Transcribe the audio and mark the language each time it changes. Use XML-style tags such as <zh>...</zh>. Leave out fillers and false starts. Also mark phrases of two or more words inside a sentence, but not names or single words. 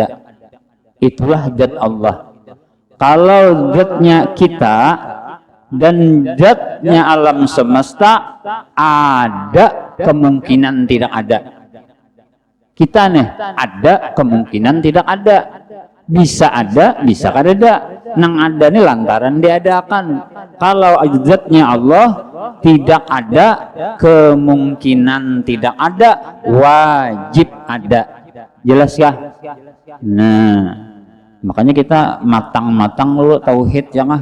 <id>Itulah zat Allah. Kalau zatnya kita, dan zatnya alam semesta ada kemungkinan tidak ada. Kita nih ada kemungkinan tidak ada, bisa ada,</id> <bjn>bisa kada.</bjn> <id>Nang ada nih lantaran diadakan. Kalau zatnya Allah tidak ada kemungkinan tidak ada, wajib ada. Jelas ya? Nah, makanya kita matang-matang dulu tauhid jangan.</id>